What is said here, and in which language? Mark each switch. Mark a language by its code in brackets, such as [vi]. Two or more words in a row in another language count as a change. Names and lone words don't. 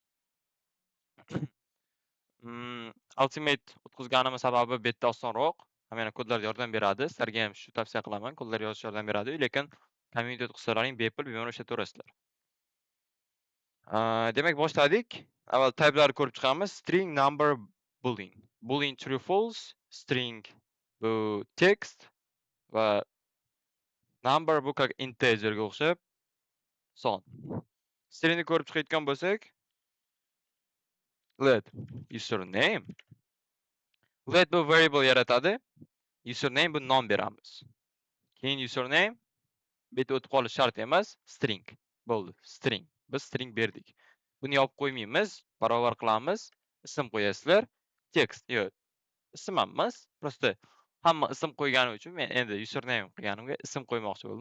[uz] Ultimate o'tkazganim sababi bu yerda osonroq. Mana kodlar yordam beradi. Sizlarga ham shu tavsiya qilaman. Kodlar yozish yordam beradi, lekin Community o'tkazsalaring bepul bemalol ishlataverasizlar. Demak boshladik. Avval typelarni ko'rib chiqamiz. [en] String, number, boolean. Boolean true false, string [uz] bu text va number bu как integerga o'xshab son. Stringni ko'rib chiqayotgan bo'lsak, [en] let username. [uz] Let bu variable yaratadi. Username bu nom beramiz. Keyin username bu yerda o'tib qolish shart emas, string. Bo'ldi, string. Biz string berdik. Buni yopib qo'ymaymiz, barobar qilamiz. Ism qo'yasizlar. Text yo'q. Ism emas, prosta hamma ism qo'ygani uchun men endi username qilganimga ism qo'ymoqchi bo'ldim.